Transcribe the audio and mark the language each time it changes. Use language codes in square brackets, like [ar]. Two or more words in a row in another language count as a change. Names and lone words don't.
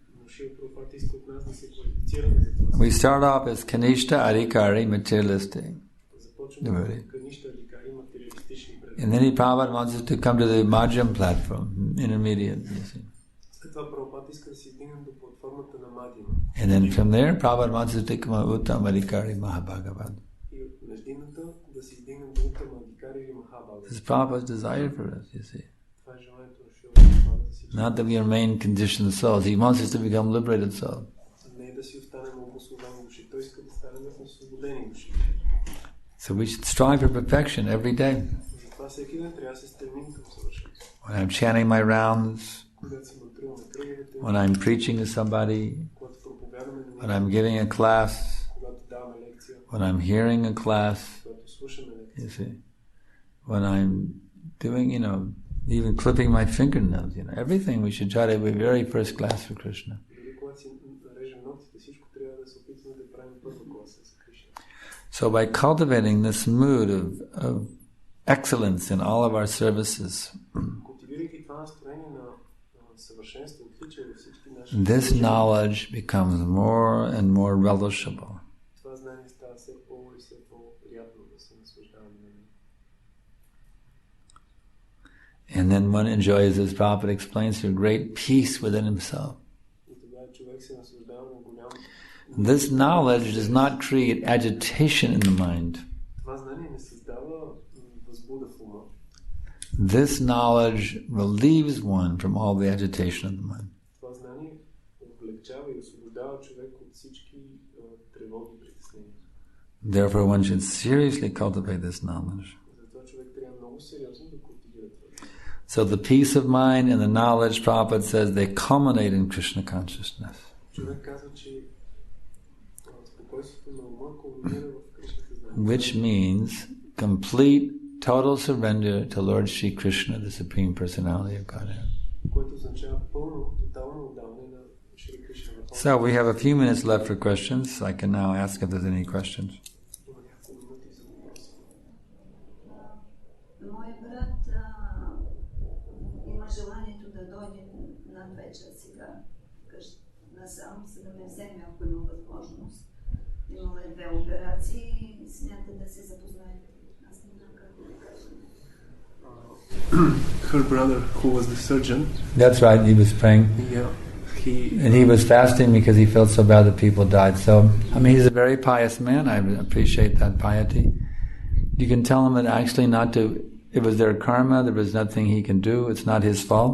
[en] We start off as Kanishta Adhikari, materialistic devotee. And then Prabhupada wants us to come to the Madhyam platform, intermediate, you see. And then from there, Prabhupada wants us to come out Uttam Adhikari, Mahabhagavad. [bg] да се издигнем думата на Адхикари или Махабага. [en] This is Prabhupada's desire for us, you see. [bg] Това е желанието на Шрила Прабхупада за всички. [en] Not that we remain conditioned souls. He wants us to become liberated souls. [bg] Не е да си останем обусловени души. Той иска да станем освободени души. [en] So we should strive for perfection every day. [bg] Затова всеки ден трябва да се стремим към съвършенство. [en] When I'm chanting my rounds, [bg] Когато се мантруваме кръговете, [en] when I'm preaching to somebody, [bg] когато проповядаме на [en] when I'm giving a class, [bg] когато даваме лекция, [en] when I'm hearing a class, [bg] когато слушаме лекция, [en] you see, when I'm doing, even clipping my fingernails, everything we should try to be very first class for Krishna. [bg] дори когато си нарежем ногтите, всичко трябва да се опитваме да правим първокласен за Кришна. [en] So by cultivating this mood of excellence in all of our services, [bg] Култивирайки това настроение на съвършенство, отличие във всички наши, [en] this knowledge becomes more and more relishable. [bg] това знание става все по- и все по-приятно да се наслаждаваме на него. [en] And then one enjoys, as Prabhupada explains here, great peace within himself. [bg] И тогава човек се наслаждава на голям. [en] This knowledge does not create agitation in the mind. [bg] Това знание не създава възбуда в ума. [en] This knowledge relieves one from all the agitation of the mind. [bg] Това знание облегчава и освобождава човек от всички тревоги и притеснения. [en] Therefore, one should seriously cultivate this knowledge. [bg] Затова човек трябва много сериозно да култивира това. [en] So the peace of mind and the knowledge, Prabhupada says, they culminate in Krishna consciousness. [bg] Човек казва, че спокойствието на ума кулминира в Кришната знание. [en] Which means complete, total surrender to Lord Shri Krishna, the Supreme Personality of Godhead. [bg] Което означава пълно, тотално отдаване на Шри Кришна. [en] So we have a few minutes left for questions. I can now ask if there's any questions. [bg] Има няколко минути за въпроси. Моят брат има желанието да дойде на вечер сега насам, за да ме вземе, ако има възможност. Имала е 2 операции и смята да се запознае. Аз не знам как да кажа. [en] Her brother, who was the surgeon, That's right, he was praying. And he was fasting because he felt so bad that people died. So, he's a very pious man. I appreciate that piety. You can tell him that actually it was their karma, there was nothing he can do, it's not his fault.